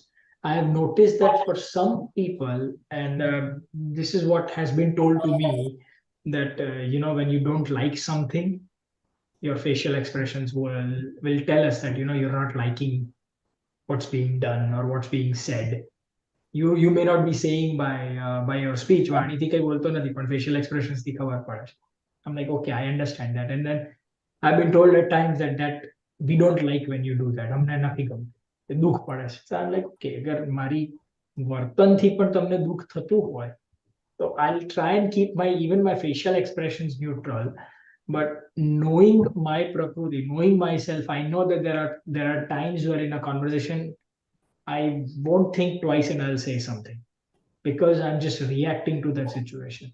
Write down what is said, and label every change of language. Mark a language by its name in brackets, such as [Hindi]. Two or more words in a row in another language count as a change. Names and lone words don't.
[English] I have noticed that for some people, and this is what has been told to me, that when you don't like something, your facial expressions will tell us that you're not liking what's being done or what's being said. You may not be saying by your speech, [Gujarati] વાણીથી કઈ બોલતો નથી, પણ [English] facial expressions [Gujarati] થી ખબર પડે છે. [English] I'm like, okay, I understand that. And then I've been told at times that we don't like when you do that. [Gujarati] અમને નથી ગમતું. એ દુઃખ પડે છે. [English] So I'm like, [Gujarati] okay, અગર મારી વર્તનથી પણ તમને દુઃખ થતું હોય, [English] so I'll try and keep even my facial expressions neutral. But knowing my prakriti, knowing myself, I know that there are times where in a conversation I won't think twice and I'll say something because I'm just reacting to that situation.